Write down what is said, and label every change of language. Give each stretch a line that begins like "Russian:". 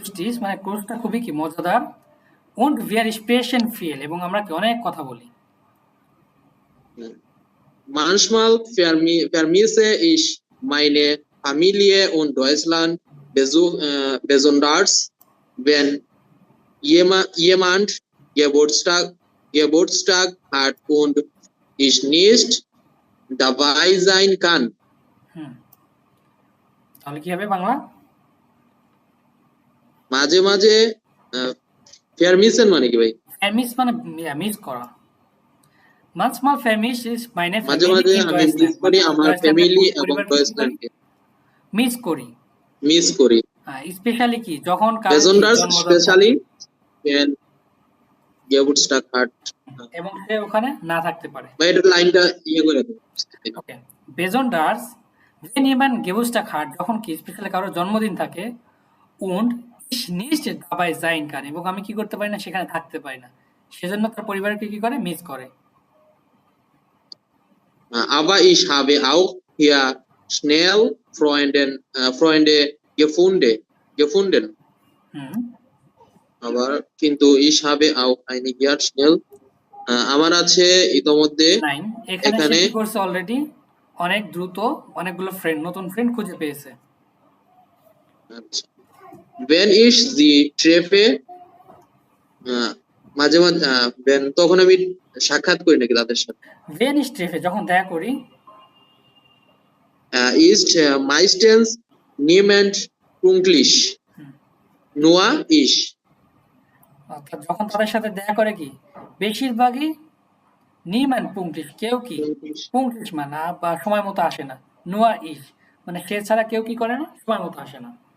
Bangla: lustig, মানে কোর্সটা খুবই কি মজাদার,
German: und wir sprechen viel
Bangla: এবং আমরা কি অনেক কথা বলি।
German: Manchmal vermisse ich meine Familie und Deutschland besonders, wenn jemand Geburtstag hat und ich nicht dabei sein kann.
Bangla: তাহলে কি হবে বাংলা? মাঝে মাঝে vermissen মানে কি ভাই? Vermiss মানে মিস করা।
German: Manchmal vermisse ich meine
Bangla: মাঝে
German: Familie
Bangla: মাঝে
German: in
Bangla: আমি
German: Deutschland,
Bangla: মিস করি আমার ফ্যামিলি এবং পরিবারকে কি করি? ডয়েচল্যান্ডকে মিস করি। মিস করি। স্পেশালি কি যখন কারো
German: Besonders
Bangla: জন্মদিন
English: especially when
German: Geburtstag hat.
Bangla: এবং সে ওখানে না থাকতে পারে। ভাই এটা লাইনটা ইয়ে করে দাও। ওকে
German: besonders wenn jemand Geburtstag hat,
Bangla: যখন কি স্পেশালি কারো জন্মদিন থাকে,
German: und ich nicht dabei sein kann,
Bangla: এবং আমি কি করতে পারি না সেখানে থাকতে পারি না, সেজন্য তার পরিবারকে কি করে মিস করে।
German: Aber ich habe auch hier schnell Freunde gefunden.
Bangla: আবার কিন্তু
German: ich habe auch einige hier schnell
Bangla: আমার আছে ইতোমধ্যে এখানে সে কি করছে অলরেডি অনেক দ্রুত অনেকগুলো নতুন ফ্রেন্ড খুঁজে পেয়েছে।
German: Wenn ich sie treffe
Bangla: মাঝে মাঝে তখন আমি সাক্ষাৎ করি নাকি তাদের সাথে।
German: Wenn ich treffe
Bangla: যখন দেখা করি,
German: ist meistens niemand pünktlich, nur ich.
Bangla: অর্থাৎ যখন তাদের সাথে দেখা করে কি বেশিরভাগই
German: niemand pünktlich,
Bangla: কেউ কি pünktlich মানে বা সময় মতো আসে না,
German: nur ich
Bangla: মানে সে ছাড়া কেউ কি করে না সময় মতো আসে না।